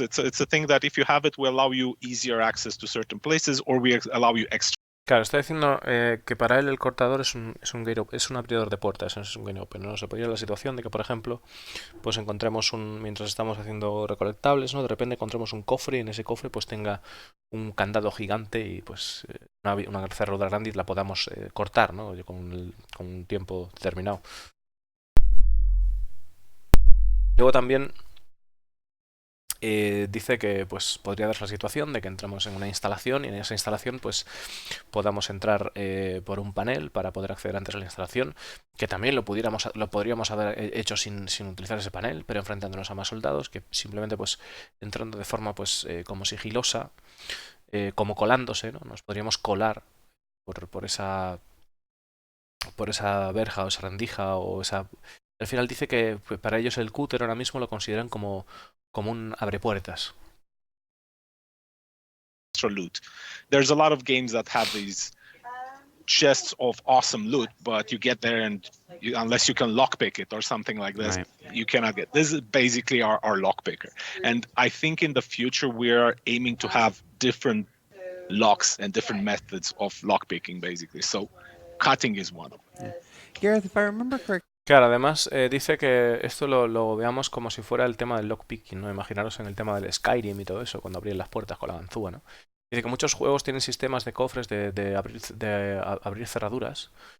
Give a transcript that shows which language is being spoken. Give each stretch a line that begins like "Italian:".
English: It's a thing that if you have it, will allow you easier access to certain places, or we allow you extra.
Spanish: Claro, está diciendo que para él el cortador es un abridor de puertas, es un
English: gate opener,
Spanish: ¿no? Se podría la situación de que, por ejemplo, pues encontremos mientras estamos haciendo recolectables, ¿no? De repente encontremos un cofre y en ese cofre pues tenga un candado gigante y pues una cerradura grande y la podamos cortar, ¿no? Con un tiempo determinado. Luego también dice que pues podría darse la situación de que entramos en una instalación y en esa instalación pues podamos entrar por un panel para poder acceder antes a la instalación, que también lo podríamos haber hecho sin utilizar ese panel, pero enfrentándonos a más soldados, que simplemente pues entrando de forma pues como sigilosa, como colándose, ¿no? Nos podríamos colar por esa verja o esa rendija o esa... Al final dice que pues, para ellos el cúter ahora mismo lo consideran como un abrepuertas.
English: Loot. There's a lot of games that have these chests of awesome loot, but you get there and unless you can lockpick it or something like this, right, you cannot get. This is basically our lockpicker. And I think in the future we're aiming to have different locks and different methods of lockpicking, basically. So cutting is one of them. Yeah. Gareth, if I remember correctly.
Spanish: Claro, además dice que esto lo veamos como si fuera el tema del lockpicking, ¿no? Imaginaros en el tema del Skyrim y todo eso, cuando abrían las puertas con la ganzúa, ¿no? Dice que muchos juegos tienen sistemas de cofres de abrir cerraduras.